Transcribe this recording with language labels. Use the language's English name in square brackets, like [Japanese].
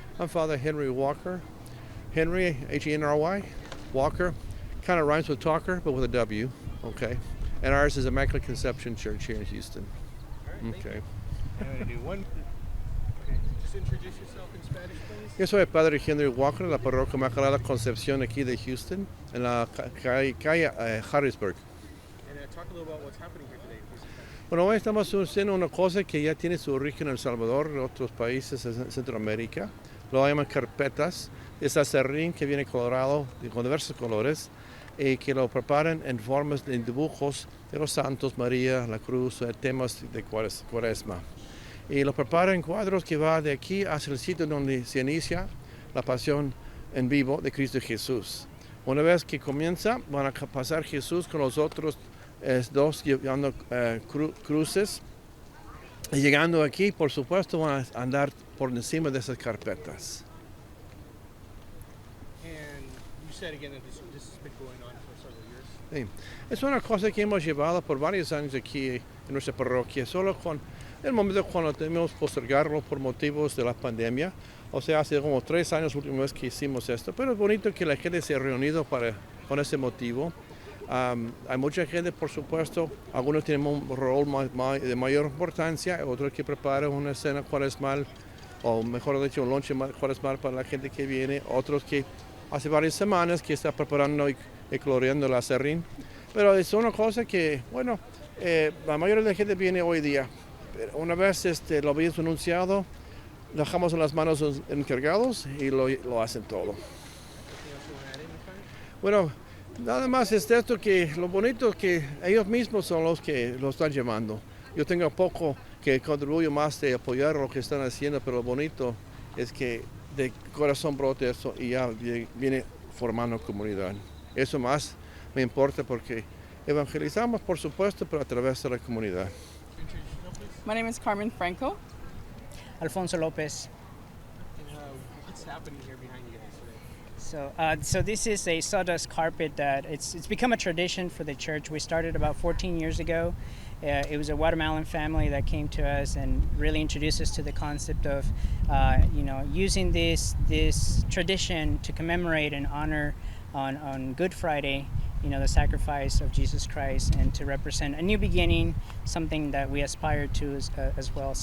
[English] I'm Father Henry Walker. Henry, Henry, Walker. Kind of rhymes with talker, but with a W, okay? And ours is Immaculate Conception Church here in Houston. All right, thank Okay. you. I'm going to do one. Okay, just introduce yourself in Spanish, please. [Spanish] Yo soy el Padre Henry Walker de la parroquia Immaculada Concepción aquí de Houston, en la calle Harrisburg. [English] And talk a little about what's happening here today, please. [Spanish] Bueno, hoy estamos haciendo una cosa que ya tiene su origen en El Salvador, en otros países en Centroamérica. Lo llaman carpetas. Es acerrín que viene colorado con diversos colores y que lo preparan en formas de dibujos de los santos, María, la cruz, temas de cuaresma. Y lo preparan en cuadros que va de aquí hacia el sitio donde se inicia la pasión en vivo de Cristo Jesús. Una vez que comienza, van a pasar Jesús con los otros dos llevando cruces. Y llegando aquí, por supuesto, van a andar por encima de esas carpetas. [English] And you said again that this has been going on for several years. [Spanish] Sí. Es una cosa que hemos llevado por varios años aquí en nuestra parroquia, solo con el momento cuando tenemos que postergarlo por motivos de la pandemia. O sea, hace como 3 años última vez que hicimos esto, pero es bonito que la gente se ha reunido con ese motivo. Hay mucha gente, por supuesto, algunos tienen un rol de mayor importancia, otros que preparan una cena cuaresmal, o mejor dicho, un lunch cuaresmal para la gente que viene, otros que hace varias semanas que está preparando y coloreando el acerrín. Pero es una cosa que, bueno, la mayoría de la gente viene hoy día. Pero una vez lo habíamos anunciado, dejamos en las manos de los encargados y lo hacen todo. [English] Anything else you want to add in, Father? [Spanish] Bueno, nada más es esto, que lo bonito es que ellos mismos son los que lo están llevando. Yo tengo poco que contribuyo más de apoyar lo que están haciendo, pero lo bonito es que de corazón brote eso y ya viene formando comunidad. Eso más me importa porque evangelizamos, por supuesto, pero a través de la comunidad. [English] Introduce yourself, please. My name is Carmen Franco. Alfonso Lopez. And what's happening here behind you guys today? So this is a sawdust carpet that it's become a tradition for the church. We started about 14 years ago. It was a Guatemalan family that came to us and really introduced us to the concept of, using this tradition to commemorate and honor on Good Friday, the sacrifice of Jesus Christ, and to represent a new beginning, something that we aspire to as well.